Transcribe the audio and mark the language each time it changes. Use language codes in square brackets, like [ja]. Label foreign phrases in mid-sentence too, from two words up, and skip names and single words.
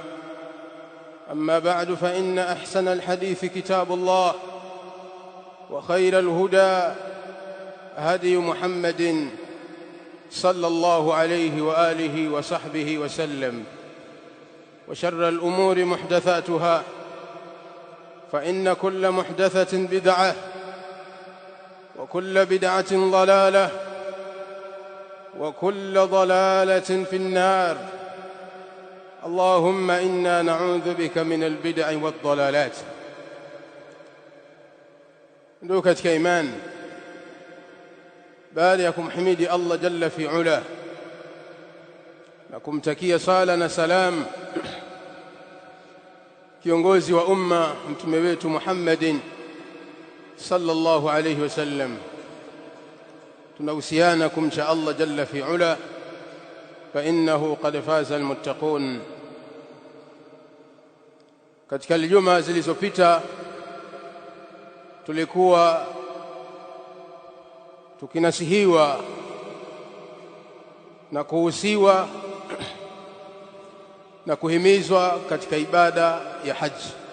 [ar] أما بعد، فإن أحسن الحديث كتاب الله، وخير الهدى هدي محمد صلى الله عليه وآله وصحبه وسلم، وشر الأمور محدثاتها، فإن كل محدثة بدعة وكل بدعة ضلالة وكل ضلالة في النار. اللهم إنا نعوذ بك من البدع والضلالات. [sw] ndugu katika imani, baada ya kumhimidi [ar] الله جل في علا [sw] na kumtakia sala na salam kiongozi wa umma mtume wetu Muhammadin [ar] صلى الله عليه وسلم, [sw] tunahusiana kumcha [ar] الله جل في علا فإنه قد فاز المتقون. [sw] Katika aljuma zilizopita tulikuwa tukinasihiwa na kuhusiwa na kuhimizwa katika ibada ya haji,